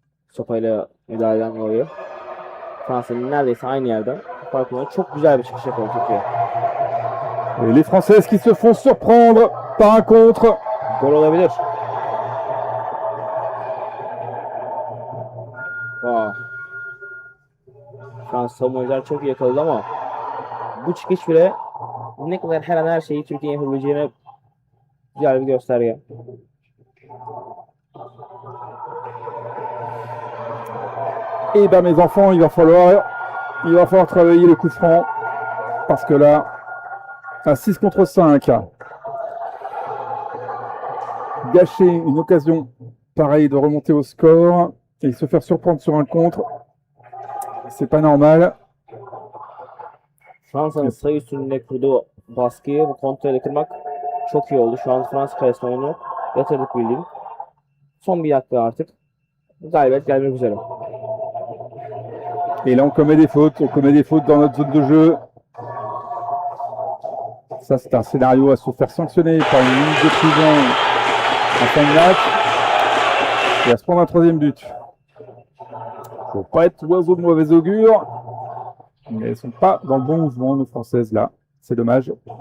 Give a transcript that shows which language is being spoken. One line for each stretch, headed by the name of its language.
Turkish: Sopayla müdahale eden oluyor. Fransa'nın neredeyse aynı yerden. Farkında çok güzel bir çıkış yapıyor Türkiye.
French: Et les Françaises qui se font surprendre par un contre.
Turkish: Gol olabilir. Wow. Fransız savunmacılar çok iyi yakaladı ama bu çıkış bile ne kadar her an her şeyi Türkiye'nin yapabileceğine güzel bir gösterge.
French: Et ben mes enfants, il va falloir travailler le coup franc. Parce que là, à 6 contre 5, gâcher une occasion pareille de remonter au score et se faire surprendre sur un contre, c'est pas normal.
Turkish: Fransa'nın sayı üstünlüğünde kurduğu baskıyı, bu kontrolü kırmak çok iyi oldu. Şu an Fransa kalesine oyunu yatırdık bildiğin. Son bir dakika artık. Galibiyet gelmek üzere.
French: Et là, on commet des fautes dans notre zone de jeu. Ça, c'est un scénario à se faire sanctionner par une minute de prison en fin de match. Et à se prendre un troisième but. Faut pas être oiseau de mauvais augure. Mais elles sont pas dans le bon mouvement, nos Françaises, là. C'est dommage.